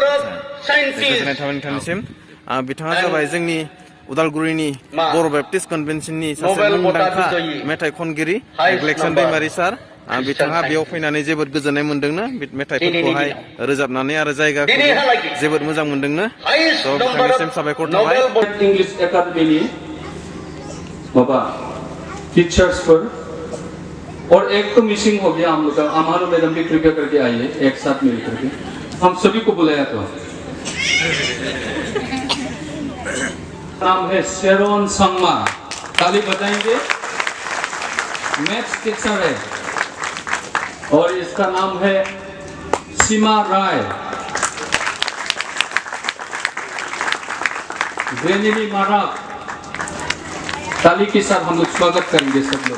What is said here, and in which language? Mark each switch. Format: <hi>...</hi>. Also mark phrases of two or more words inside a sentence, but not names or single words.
<brx>गोजोननाय थाबाय नोंथांनिसिम बिथाङा जाबाय जोंनि उदालगुरिनि बर' बाप्टिस्ट कन्वेन्सननि सासे मुंदांखा मेथाइ खनगिरि ग्लेक्सन दैमारि सार बिथाङा बेयाव फैनानै जोबोद गोजोननाय मोनदोंनो मेथाइफोरखौहाय रोजाबनानै आरो जायगाखौ जोबोद मोजां मोनदोंनो बिथांनिसिम साबायखर थाबाय।</brx> <hi>इंग्लिश एकेडमी बाबा टीचर्सफोर और एक तो मिसिंग हो गया हम लोग का हमारे मैडम भी कृपया करके आइए एक साथ मिल करके हम सभी को बुलाया तो नाम है शेरोन संगमा ताली बजाएंगे</hi> <en>maths teacher</en> <hi>है और इसका नाम है सीमा राय ग्रेनिनी माराक ताली के साथ हम लोग स्वागत करेंगे सब लोग।</hi>